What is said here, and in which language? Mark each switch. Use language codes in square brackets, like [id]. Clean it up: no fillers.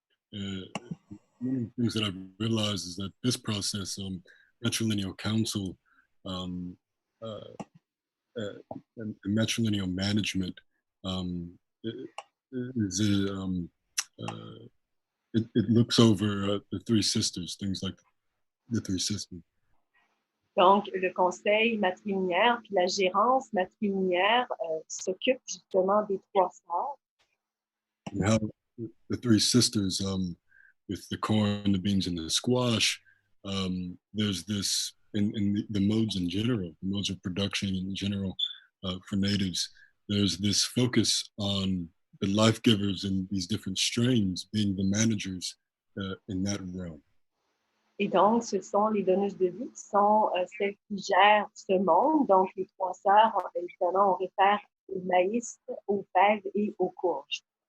[en] One of the things that I realized is that this process, matrilineal counsel, and matrilineal management, it looks over the three sisters, things like the three sisters. [fr] Donc, le conseil matrilinéaire puis la gérance matrilinéaire s'occupe justement des trois sœurs. [en] And how the three sisters, with the corn, the beans, and the squash, there's this, in the modes in general, the modes of production in general for natives, there's this focus on the life givers in these different strains being the managers in that realm. [fr] Et donc, ce sont les donneuses de vie qui sont celles qui gèrent ce monde. Donc, les trois sœurs, évidemment, on réfère au maïs, aux fèves et aux courges.